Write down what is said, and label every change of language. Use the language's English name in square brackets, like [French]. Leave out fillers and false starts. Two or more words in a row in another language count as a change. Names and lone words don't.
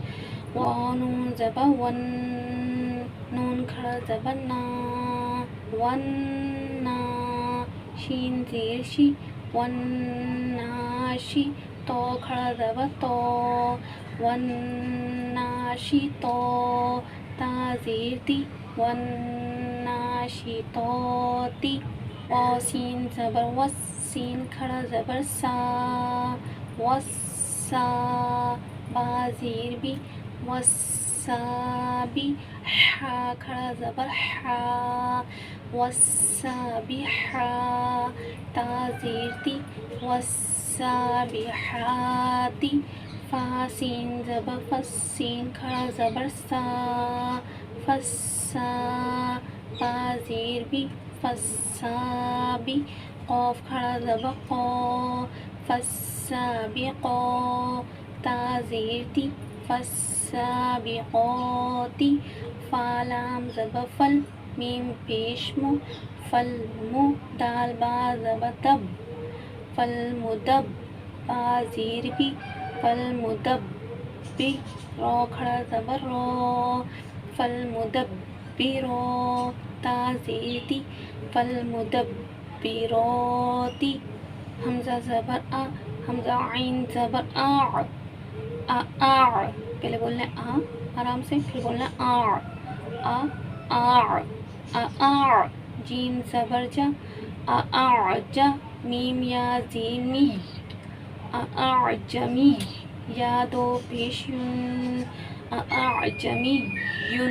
[Urdu] واو نون زبر ون، نون کھڑا زبر نا، ون نا، شین زیر شی، ون نا شی، تو کھڑا زبر تو، ون نا شی تو، تا زیر تی، ون نا شی تو تی۔ واو سین زبر وس، سین کھڑا زبر سا، وسا، با زیر بی، وسابی، حا کھڑا زبر حا، وسابحا، تا زیر تی، وسابحاتی۔ فا سین زبر فس، سین کھڑا زبر سا، فسا، با زیر بی، فسابی، قاف کھڑا زبر قو، فسابقو، تا زیر تی، فسابقوتی۔ فا لام زبر فل، میم پیش مو، فل مو، دال با زبر دب، فل مدب، با زیر بی، فل مدب بی، رو کھڑا زبر رو، فل مدب بی رو، تا زیر تی، فل مدب بی روتی۔ حمزہ زبر آ، حمزہ عین زبر آ، آ، پہلے بولنا ہے آ آرام سے، پھر بولنا ہے آ، آ، آ، جیم زبر جا، جا، میم یا زین می، جمی، یا دو پیش یون، جمی یون۔